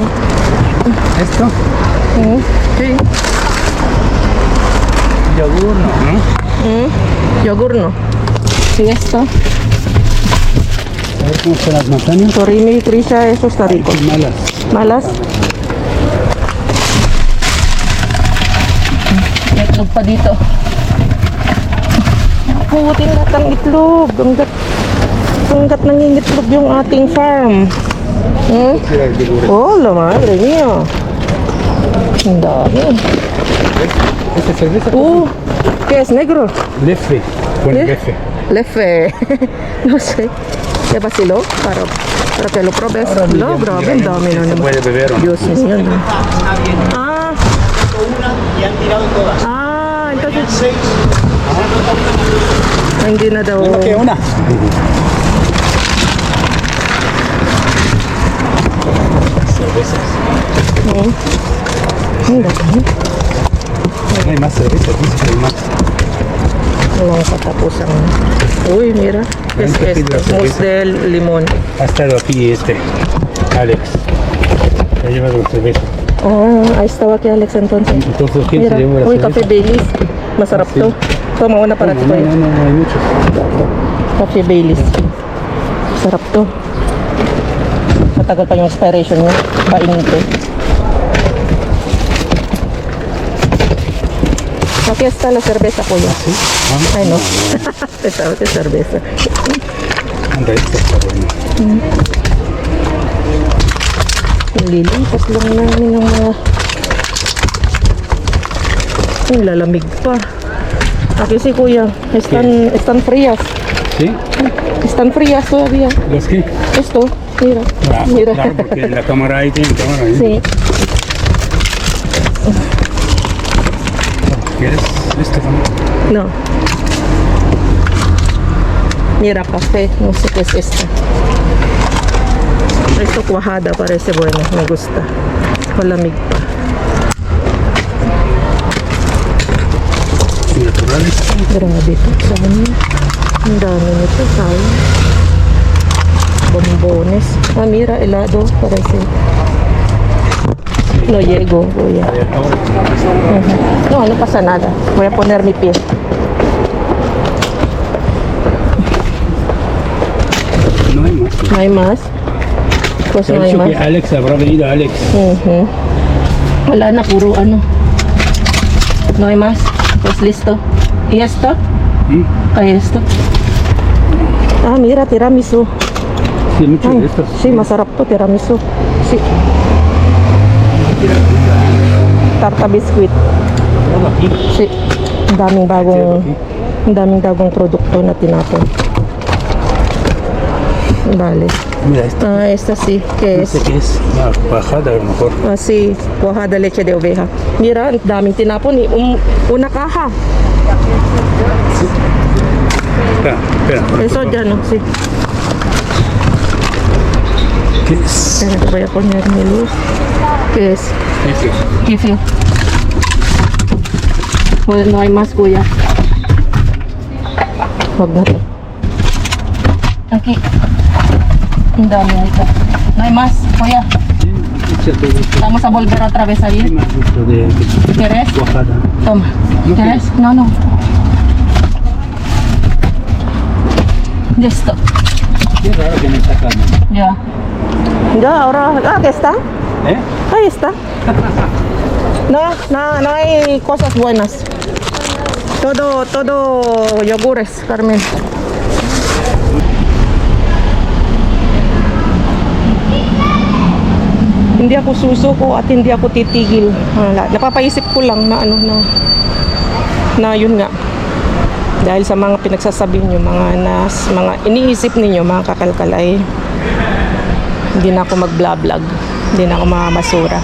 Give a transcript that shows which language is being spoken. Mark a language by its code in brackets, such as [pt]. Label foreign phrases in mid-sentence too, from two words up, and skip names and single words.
[es] esto. Sí. Yogur, ¿no? Yogur no. Sí, esto. A ver cómo están las manzanas. Surimi, Trisha, eso está rico. Malas. Malas? [tl] May itlog pa dito. Putin lahat ang itlog. Hanggat nangingitlog yung ating farm. [es] Oh, la madre mía. [tl] Ang dami. [es] Esta cerveza. ¿Qué es negro? Lefe. Bueno, ¿Eh? lefe. Lefe. No sé. ¿Qué vaciló? Para que lo probes. Ahora No, [tl] grabe, ang dami na [es] Se [tl] naman. [es] puede beber, ¿o no? Dios mío. No. Ah, Una y han tirado todas. [tl] entonces hindi na daw. [es] ¿Qué una? Cervezas. [tl] Ang dami. [es] No hay más cervezas, dice que hay más. [tl] Walang katapusang. Uy, [es] mira. Es Veinte esto. kilos de Mousse de limón. Ha estado aquí Alex. Ha llevado cerveza. Ahí estaba aquí Alex entonces. Entonces, ¿quién Mira. se llevó la Uy, cerveza? [tl] café Baileys. Masarap [es] Sí. to. Toma una para ti. No, hay muchos. Café Baileys. [tl] Sarap to. Matagal pa yung expiration niya. Painite. [es] Aquí está la cerveza, kuya. ¿Sí? Ay, no. Esta es cerveza. Anda, esto está bueno. [tl] Nililipas lang namin ng mga... Ang lalamig pa. [es] Aquí sí, kuya. Están frías. ¿Sí? Están frías todavía. ¿Los qué? Esto, mira. Mira. Claro, porque la cámara ahí tiene cámara. ¿eh? Sí. ¿Quieres esto también? No. Mira, café. No sé qué es esto. Esto cuajada parece bueno. Me gusta. [tl] Malamig pa. [es] Naturales. [tl] Grabe ito. Saan? Ang dami nito. Saan? [es] Bombones. Ah, mira, helado. Parece. No llego, kuya. No pasa nada. Voy a poner mi pie. No hay más. No hay más. Pues Te no ha hay dicho más. que Alex habrá venido Alex. [tl] Wala na, puro ano. [es] No hay más. Pues listo. ¿Y esto? Ay, esto. Ah, mira, tiramisu. Sí, muchos Ay, de estos. sí, [tl] masarap to, tiramisu. [es] Sí. Tarta biscuit. Todo aquí. Sí. [tl] Ang daming bagong produkto na tinapon. [es] Vale. Mira, esto. Ah, esta sí. ¿Qué No es? sé qué es. Una bajada a lo mejor. Ah, sí. Cuajada leche de oveja. Mira, [tl] ang daming tinapon eh. [es] Una caja. Espera. Eso ya no, sí. ¿Qué es? Espera, te voy a poner mi luz. ¿Qué es? Eso. Kefir. Well, no hay más, kuya. [tl] Huwag na to. Aquí. Ang dami nito. Nay, mas, kuya. [es] Estamos a volver otra vez ahí. ¿Quieres? Toma. ¿Quieres? No, no. Listo. Qué raro que no está acá, ¿no? Ya. Ya, ahora. Ah, ¿qué está? ¿Eh? Ahí está. No hay cosas buenas. Todo yogures, Carmen. [tl] Hindi ako susuko at hindi ako titigil. Napapaisip ko lang na na yun nga. Dahil sa mga pinagsasabi nyo, mga iniisip ninyo, mga kakalkal, ay hindi na ako mag-vlog, hindi na ako mamamasura.